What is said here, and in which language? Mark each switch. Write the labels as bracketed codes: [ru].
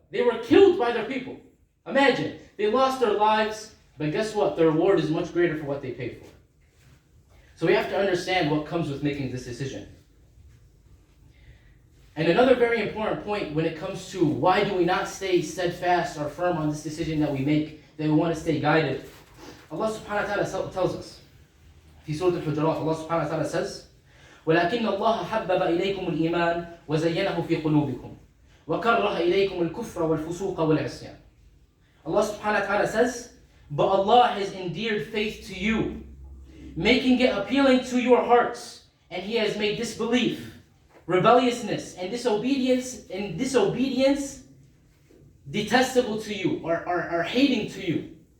[en] They were killed by their people. Imagine, they lost their lives, but guess what? The reward is much greater for what they paid for. So we have to understand what comes with making this decision. And another very important point when it comes to why do we not stay steadfast or firm on this decision that we make, that we want to stay guided. [ar] Allah subhanahu wa ta'ala [en] tells us, [ar] في سورة الحجرات, Allah subhanahu wa ta'ala says, وَلَكِنَّ اللَّهَ حَبَّبَ إِلَيْكُمُ الْإِيمَانَ وَزَيَّنَهُ فِي قُلُوبِكُمْ وَكَرَّهَ إِلَيْكُمُ الْكُفْرَ وَالْفُسُوقَ وَالْعِصْيَانَ. [en] Allah subhanahu wa ta'ala says, but Allah has endeared faith to you, making it appealing to your hearts, and He has made disbelief, rebelliousness, and disobedience detestable to you, or hating to you.